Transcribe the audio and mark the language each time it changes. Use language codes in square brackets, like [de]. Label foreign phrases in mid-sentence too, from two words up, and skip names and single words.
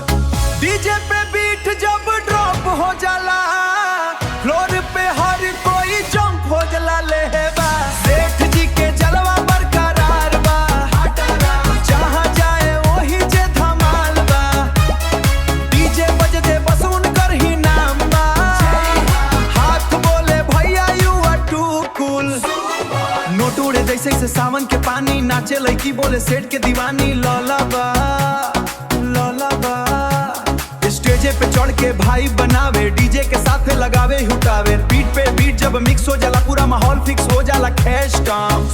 [bho] डीजे पे बीट जब ड्रॉप हो जाला, फ्लोर पे हर कोई जंप हो जाला लेबा। सेठ जी के जलवा बरकरार बा, जहाँ जाए वही जे धमाल बा। डीजे बज दे बस उनकर ही नाम बा। हाथ बोले भैया [en] you are too cool. [bho] नोट उड़े जैसे से सावन के पानी, नाचे लड़की बोले सेठ के दीवानी। लौला बा लौला बा, स्टेजे पे चढ़ के भाई बनावे, डीजे के साथ लगावे हुटावे। बीट पे बीट जब मिक्स हो जाला, पूरा माहौल फिक्स हो जाला [en] cash time.